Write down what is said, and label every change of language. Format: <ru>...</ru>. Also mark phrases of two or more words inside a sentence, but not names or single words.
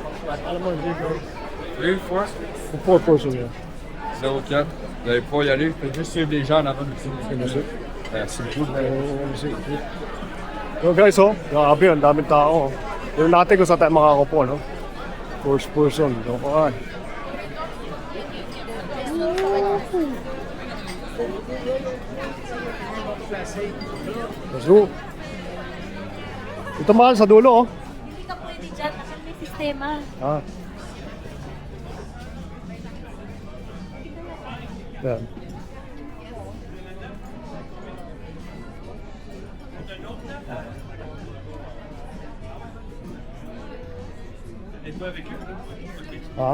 <tl>Alam mo, hindi ko. 3, 4. 4 person yan. 04.</tl> <fr>Vous allez pouvoir y aller. Faites juste suivre les gens en avant de vous. Merci beaucoup.</fr> <en>So guys,</en> <tl>oh, grabe, ang daming tao. Yung natin kung saan tayo makakapo, no?</tl> <en>First person, okay. Let's go.</en> <tl>Ito mahal sa dulo, oh. Hindi ka pwede dyan kasi may sistema. Ah. Yan. Ha?</tl>